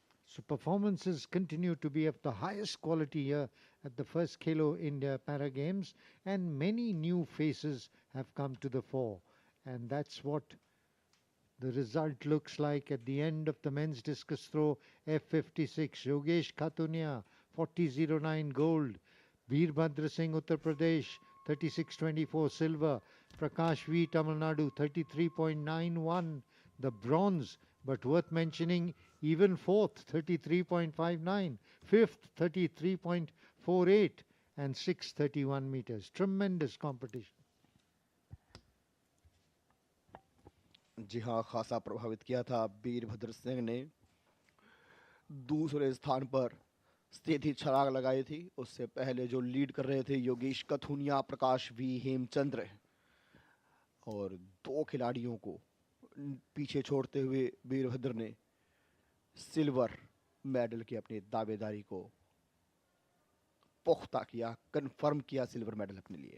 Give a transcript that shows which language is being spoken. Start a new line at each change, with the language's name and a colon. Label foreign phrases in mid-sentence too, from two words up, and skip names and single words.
English: So performances continue to be of the highest quality here at the first Khelo India Para Games, and many new faces have come to the fore. And that's what the result looks like at the end of the men's discus throw F56. Yogesh Khatunia, 40.09 gold. Veerbhadra Singh, Uttar Pradesh, 36.24 silver. Prakash V, Tamil Nadu, 33.91 the bronze, but worth mentioning even fourth, 33.59, fifth, 33.48, and sixth, 31 meters. Tremendous competition.
Hindi: जी हाँ, खासा प्रभावित किया था वीरभद्र सिंह ने। दूसरे स्थान पर स्थिति छलांग लगाई थी। उससे पहले जो लीड कर रहे थे योगेश कथुनिया, प्रकाश वी, हेमचंद्र, और दो खिलाड़ियों को पीछे छोड़ते हुए वीरभद्र ने
English: silver medal
Hindi: की अपनी दावेदारी को पुख्ता किया, कंफर्म किया
English: silver medal
Hindi: अपने लिए।